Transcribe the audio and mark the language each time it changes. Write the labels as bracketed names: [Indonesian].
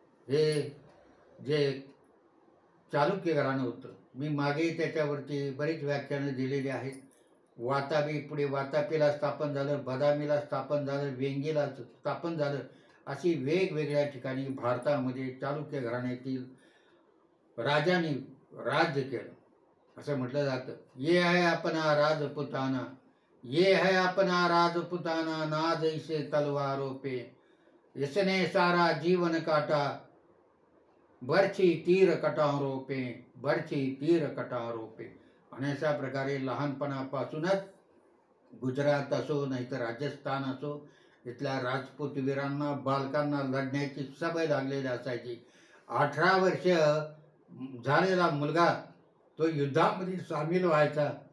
[Marathi] हे जे चालुक्य घराणं होतं, मी मागे त्याच्यावरती बरीच व्याख्यानं दिलेली आहेत. पुढे वातापीला स्थापन झालं, बदामीला स्थापन झालं, वेंगीला स्थापन झालं, अशी वेगवेगळ्या ठिकाणी भारतामध्ये चालुक्य घराण्यातील राजांनी राज्य केलं. [Hindi] असं म्हटलं जातं, ये है अपना राजपुताना, ये है अपना राजपुताना, नाज इसे तलवारों पे, इसने सारा जीवन काटा, बरछी तीर कटारों पे, बरछी तीर कटारों पे. [Marathi] आणि अशा प्रकारे लहानपणापासूनच गुजरात असो नाहीतर राजस्थान असो, इथल्या राजपूत वीरांना, बालकांना लढण्याची सवय लागलेली असायची. 18 वर्ष झालेला मुलगा तो युद्धामध्ये सामील व्हायचा.